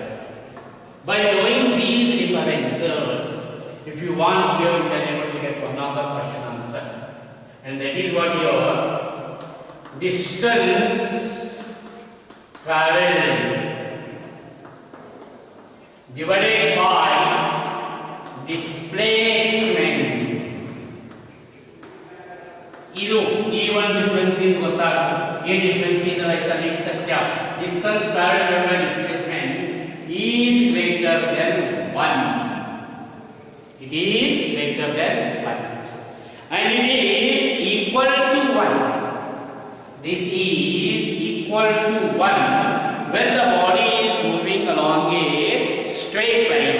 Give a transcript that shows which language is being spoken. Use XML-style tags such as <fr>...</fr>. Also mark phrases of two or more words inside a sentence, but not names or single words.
<en>By knowing these differences, if you want, here you can able to get one of the question answer, and that is what your distance traveled divided by displacement.</en> <kn>ಇದು ಈ ಒಂದು ಡಿಫರೆನ್ಸ್ ಇದು ಗೊತ್ತಾಗುತ್ತೆ. ಈ ಡಿಫರೆನ್ಸ್ ಇದರ ಹೆಸರು</kn> <hi>लिख सकते हैं.</hi> <en>Distance traveled by displacement is greater than 1. It is greater than 1 and it is equal to 1. This is equal to 1 when the body is moving along a straight line.</en>